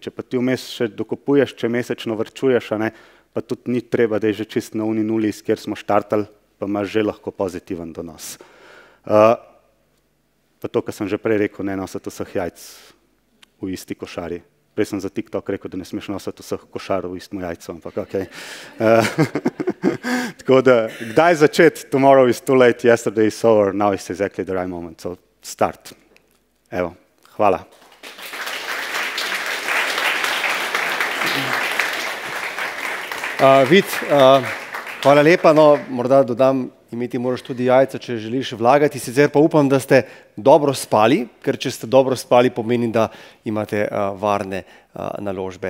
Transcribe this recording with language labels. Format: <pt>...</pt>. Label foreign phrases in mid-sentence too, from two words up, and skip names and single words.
<sl>Če pa ti vmes še dokupuješ, če mesečno varčuješ, pa tudi ni treba, da je že čist na uni nuli, kjer smo štartali, pa imaš že lahko pozitiven donos. Pa to, kar sem že prej rekel, ne nositi vseh jajc v isti košari. Prej sem za TikTok rekel, da ne smeš nositi vseh košarov v istem jajcu, ampak okej. Tako da, kdaj začeti?</sl> <en>Tomorrow is too late, yesterday is over, now is exactly the right moment. So start.</en> <sl>Evo, hvala. Vid, hvala lepa, no, morda dodam, imeti moraš tudi jajca, če želiš vlagati, sicer pa upam, da ste dobro spali, ker če ste dobro spali, pomeni, da imate varne naložbe.</sl>